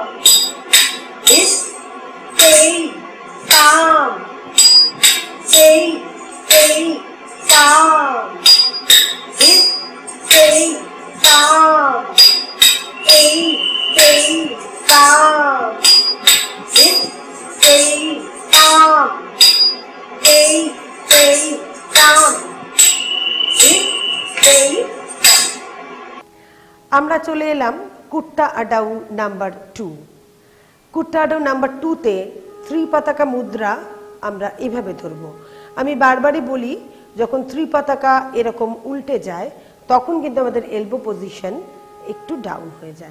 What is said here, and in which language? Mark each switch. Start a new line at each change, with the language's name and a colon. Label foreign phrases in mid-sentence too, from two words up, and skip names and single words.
Bangla: ধিত, তেই তাম, তেই তেই তাম ধিত, তেই তাম, তেই তেই তাম ধিত, তেই তাম, তেই তেই তাম ধিত, তেই। আমরা চলে এলাম কুট্টা আডাউ নাম্বার 2। কুট্টা আডাউ নাম্বার 2-তে 3 পাতাকা মুদ্রা আমরা এভাবে ধরব। আমি বারবারই বলি, যখন 3 পাতাকা এরকম উল্টে যায় তখন কিন্তু আমাদের
English: elbow position
Bangla: একটু ডাউন হয়ে যায়।